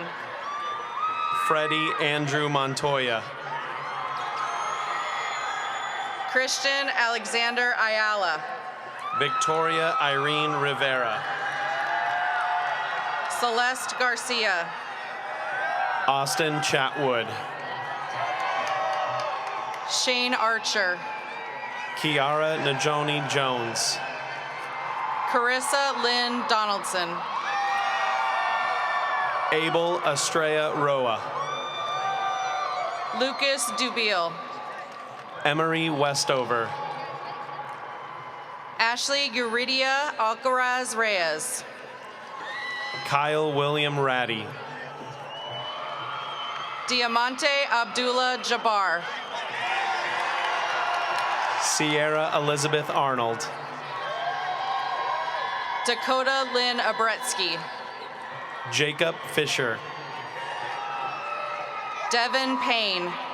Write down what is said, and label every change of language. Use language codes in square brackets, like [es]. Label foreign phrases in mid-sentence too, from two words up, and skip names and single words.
[en] Freddie Andrew Montoya. Christian Alexander Ayala. Victoria Irene Rivera. Celeste Garcia. Austin Chatwood. Shane Archer. Kiara Najoni Jones. Carissa Lynn Donaldson. Abel Estrella Roa. Lucas Dubiel. Emery Westover. Ashley Guridia Alcaraz Reyes. Kyle William Ratty. Diamante Abdullah Jabbar. Sierra Elizabeth Arnold. Dakota Lynn Abretsky. Jacob Fisher. Devin Payne.